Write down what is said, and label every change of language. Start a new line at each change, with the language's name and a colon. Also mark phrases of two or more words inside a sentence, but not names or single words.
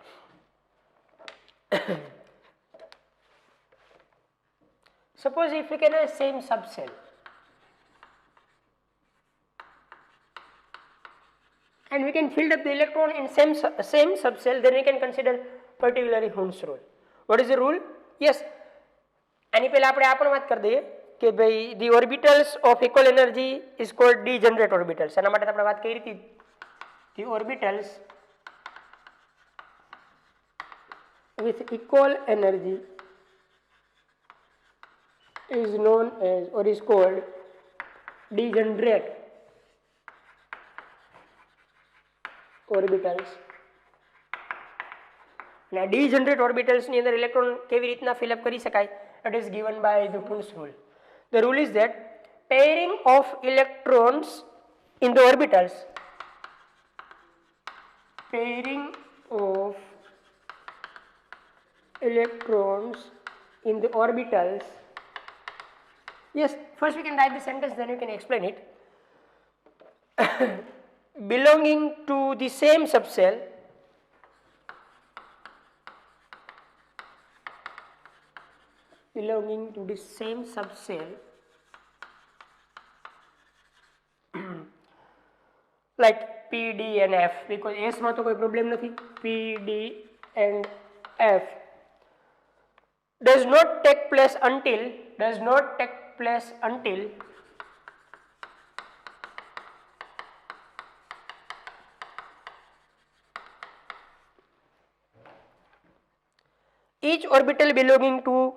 English: Suppose if we can have same subcell, and we can fill up the electron in same subcell, then we can consider particularly Hund's rule. What is the rule? Yes,
Gujarati: આની પહેલા આપણે આ પણ વાત કરી દઈએ કે ભાઈ
English: the orbitals of equal energy is called degenerate orbitals.
Gujarati: એના માટે આપણે વાત કરી હતી,
English: the orbitals with equal energy is known as or is called degenerate orbitals. Now degenerate orbitals
Gujarati: ની અંદર electron કેવી રીતના
English: fill up
Gujarati: કરી શકાય?
English: It is given by the Hund's rule. The rule is that pairing of electrons in the orbitals, pairing of electrons in the orbitals. Yes, first we can write the sentence, then you can explain it. Belonging to the same subcell, belonging to the same subcell like P, D and F, because S
Gujarati: માં તો કોઈ problem નથી.
English: P, D and F does not take place until each orbital belonging to